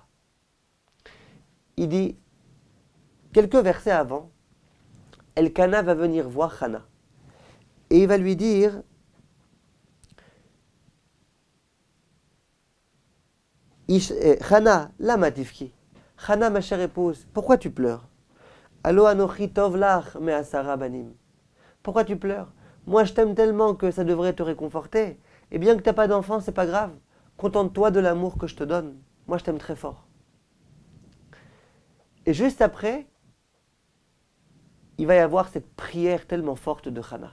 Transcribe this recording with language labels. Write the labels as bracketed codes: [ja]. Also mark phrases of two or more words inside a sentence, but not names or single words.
[fr] Il dit, quelques versets avant, Elkana va venir voir Hana. Et il va lui dire, Hana, [he] למה תבכי. [fr] Hana, ma chère épouse, pourquoi tu pleures? [he] הלוא אנכי טוב לך מעשרה בנים. [fr] Pourquoi tu pleures? Moi, je t'aime tellement que ça devrait te réconforter. Et bien que tu n'as pas d'enfant, c'est pas grave. Contente-toi de l'amour que je te donne. Moi, je t'aime très fort. Et juste après, il va y avoir cette prière tellement forte de Hana.